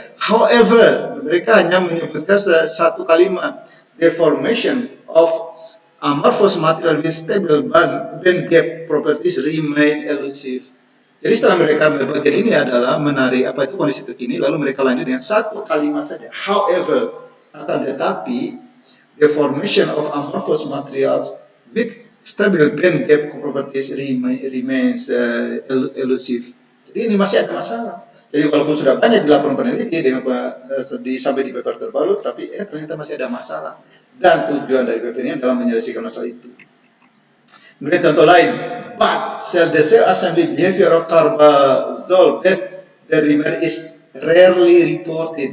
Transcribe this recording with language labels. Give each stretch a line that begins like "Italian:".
English: However,
Indonesian: mereka hanya menyebutkan satu kalimat,
English: the formation of amorphous material with stable band gap properties remain elusive.
Indonesian: Jadi setelah mereka bagian ini adalah menarik apa itu kondisi terkini, lalu mereka lanjut dengan satu kalimat saja.
English: However,
Indonesian: akan tetapi
English: the formation of amorphous materials with stable band gap properties remains elusive.
Indonesian: Jadi ini masih ada masalah. Jadi walaupun sudah banyak dilaporkan peneliti dengan sampai di paper terbaru, tapi ternyata masih ada masalah. Dan tujuan dari paper ini adalah menyelesaikan masalah itu. Kemudian contoh lain,
English: but the cell assembly behavior of carbazole based derimer is rarely reported.